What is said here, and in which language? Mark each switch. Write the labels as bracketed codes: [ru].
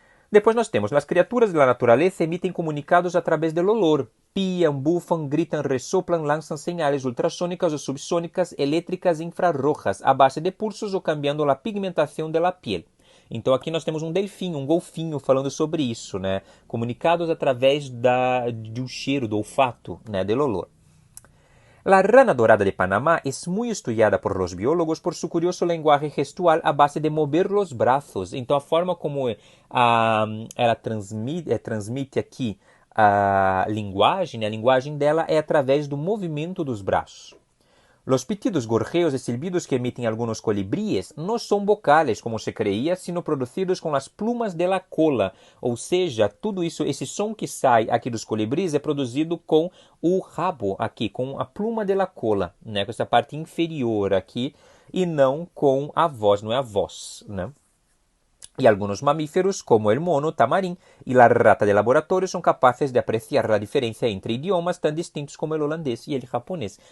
[pt] Depois nós temos, as criaturas da natureza emitem comunicados através do olor, piam, bufam, gritam, ressoplam, lançam señales ultrassônicas ou subsônicas, elétricas e infrarrojas, a base de pulsos ou cambiando a pigmentação da piel. Então aqui nós temos um delfinho, um golfinho falando sobre isso, né? Comunicados através do cheiro, do olfato, né? [es] Del olor. La rana dorada de Panamá es muy estudiada por los biólogos por su curioso lenguaje gestual a base de mover los brazos. [pt] Então a forma como ela transmite aqui a linguagem dela é através do movimento dos braços. [es] Los pitidos, gorjeos y silbidos que emiten algunos colibríes no son vocales, como se creía, sino [pt] produzidos com as [es] plumas de la cola. [pt] Ou seja, tudo isso, esse som que sai aqui dos colibris é produzido com o rabo aqui, com a pluma [es] de la cola, [pt] né? Com essa parte inferior aqui, e não com a voz, não é a voz, né? E alguns mamíferos, como o mono, tamarim e a rata de laboratório, são capazes de apreciar a diferença entre idiomas tão distintos como o holandês e o japonês.